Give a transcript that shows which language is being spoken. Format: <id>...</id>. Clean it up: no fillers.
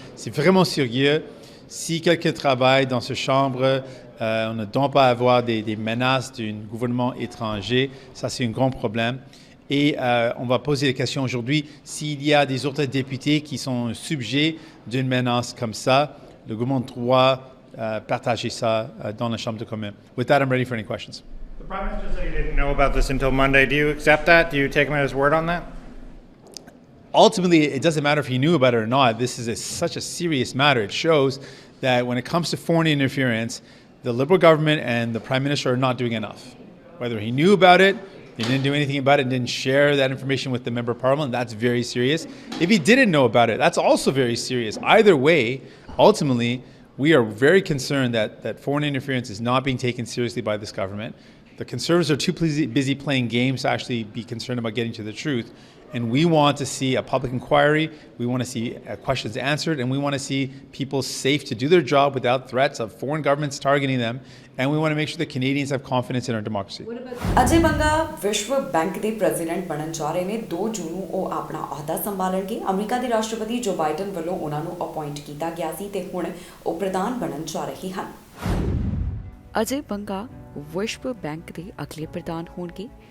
<fr>C'est vraiment sérieux. Si quelqu'un travaille dans cette chambre, on ne doit pas avoir des menaces d'un gouvernement étranger. Ça, c'est un grand problème. Et on va poser la question aujourd'hui, s'il y a des autres députés qui sont sujets d'une menace comme ça, le gouvernement doit partager ça dans la Chambre de communes.</fr> <en>With that, I'm ready for any questions. The Prime Minister said he didn't know about this until Monday. Do you accept that? Do you take him at his word on that? Ultimately, it doesn't matter if he knew about it or not. This is such a serious matter. It shows that when it comes to foreign interference, the Liberal government and the Prime Minister are not doing enough. Whether he knew about it, they didn't do anything about it, and didn't share that information with the Member of Parliament, that's very serious. If he didn't know about it, that's also very serious. Either way, ultimately, we are very concerned that foreign interference is not being taken seriously by this government, The conservatives are too busy playing games to actually be concerned about getting to the truth. And we want to see a public inquiry, we want to see questions answered, and we want to see people safe to do their job without threats of foreign governments targeting them. And we want to make sure that Canadians have confidence in our democracy.</en> <pa>ਅਜੇ ਬੰਗਾ ਵਿਸ਼ਵ bank ਦੇ president ਬਣਨ ਜਾ ਰਹੇ ਨੇ। 2 ਜੂਨ ਨੂੰ ਉਹ ਆਪਣਾ ਅਹੁਦਾ ਸੰਭਾਲਣਗੇ। ਅਮਰੀਕਾ ਦੇ ਰਾਸ਼ਟਰਪਤੀ ਜੋ ਬਾਈਡਨ ਵੱਲੋਂ ਉਹਨਾਂ ਨੂੰ ਅਪਾਇੰਟ ਕੀਤਾ ਗਿਆ ਸੀ ਤੇ ਹੁਣ ਉਹ ਪ੍ਰਧਾਨ ਬਣਨ ਜਾ ਰਹੇ ਹਨ। ਅਜੇ ਬੰਗਾ ਵਿਸ਼ਵ ਬੈਂਕ ਦੇ ਅਗਲੇ ਪ੍ਰਧਾਨ ਹੋਣਗੇ।</pa>